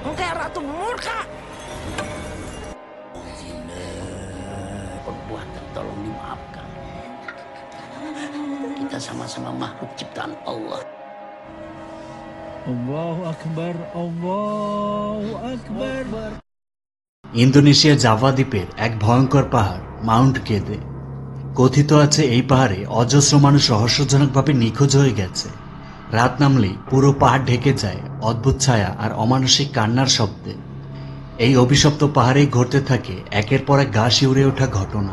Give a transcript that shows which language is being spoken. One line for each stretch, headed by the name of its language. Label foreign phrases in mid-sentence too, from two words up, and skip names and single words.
Indonesian: Ratu Murka. Perbuatan tolong dimaafkan. Kita sama-sama makhluk ciptaan Allah.
Arabic: الله أكبر، الله أكبر.
Bangla: ইন্দোনেশিয়ার জাভা দ্বীপের এক ভয়ঙ্কর পাহাড় মাউন্ট কেদে। কথিত আছে এই পাহাড়ে অজস্র মানুষ রহস্যজনকভাবে নিখোঁজ হয়ে গেছে। রাত নামলেই পুরো পাহাড় ঢেকে যায় অদ্ভুত ছায়া আর অমানসিক কান্নার শব্দে। এই অভিশপ্ত পাহাড়েই ঘটতে থাকে একের পর এক গা শিউরে ওঠা ঘটনা।